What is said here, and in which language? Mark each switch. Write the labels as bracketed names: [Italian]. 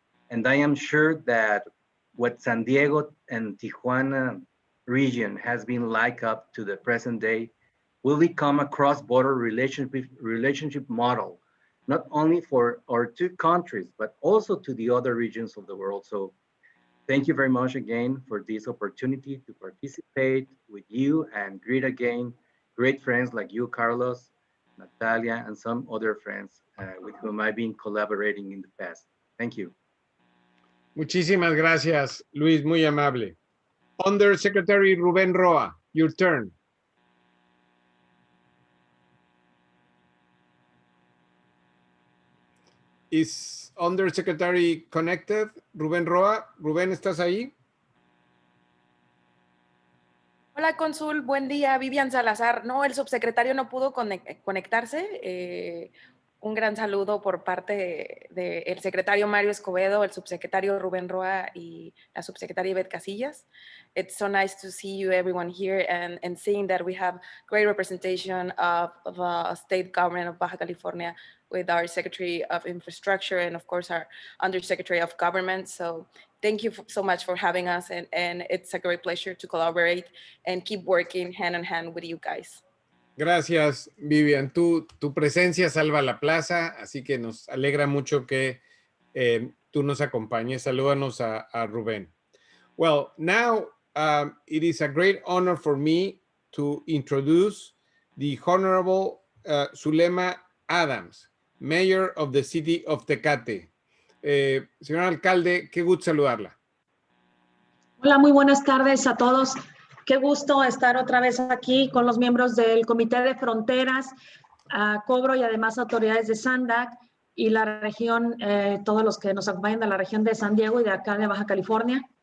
[English] And I am sure that what San Diego and Tijuana region has been like up to the present day will become a cross-border relationship model, not only for our two countries, but also to the other regions of the world. So thank you very much again for this opportunity to participate with you and greet again great friends like you, Carlos, Natalia, and some other friends with whom I've been collaborating in the past. Thank you. [Spanish] Muchísimas gracias, Luis, muy amable. [English] Undersecretary Rubén Roa, your turn. Is Undersecretary connected? [Spanish] Rubén Roa. Rubén, ¿estás ahí? Hola, Consul. Buen día. Vivian Salazar. No, el subsecretario no pudo conectarse. Un gran saludo por parte del secretario Mario Escobedo, el subsecretario Rubén Roa y la subsecretaria Ivette Casillas. [English] It's so nice to see you everyone here and seeing that we have great representation of state government of Baja California with our Secretary of Infrastructure and of course our Undersecretary of Government. So thank you so much for having us and it's a great pleasure to collaborate and keep working hand in hand with you guys. [Spanish] Gracias, Vivian. Tu presencia salva la plaza, así que nos alegra mucho que tú nos acompañes. Salúdanos a Rubén. [English] Well, now it is a great honor for me to introduce the Honorable Zulema Adams, Mayor of the City of Tecate. [Spanish] Señor alcalde, qué gusto saludarla. Hola, muy buenas tardes a todos. Qué gusto estar otra vez aquí con los miembros del Comité de Fronteras, Cobro y además autoridades de SANDAG y la región, todos los que nos acompañan de la región de San Diego y de acá de Baja California.